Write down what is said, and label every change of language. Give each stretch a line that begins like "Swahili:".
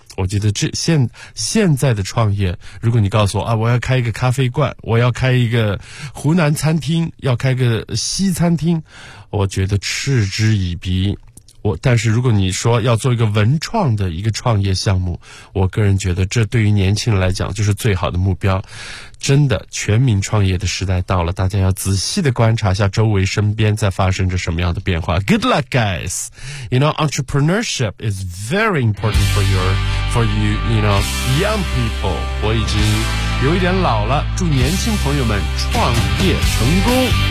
Chinese: 我觉得这现在的创业，如果你告诉我啊，我要开一个咖啡馆，我要开一个湖南餐厅，要开个西餐厅，我觉得嗤之以鼻。但是如果你说要做一个文创的一个创业项目，我个人觉得这对于年轻人来讲就是最好的目标。真的，全民创业的时代到了，大家要仔细的观察一下周围身边在发生着什么样的变化。
English: Good luck, guys! You know, entrepreneurship is very important for you, you know, young people.
Chinese: 我已经有一点老了，祝年轻朋友们创业成功。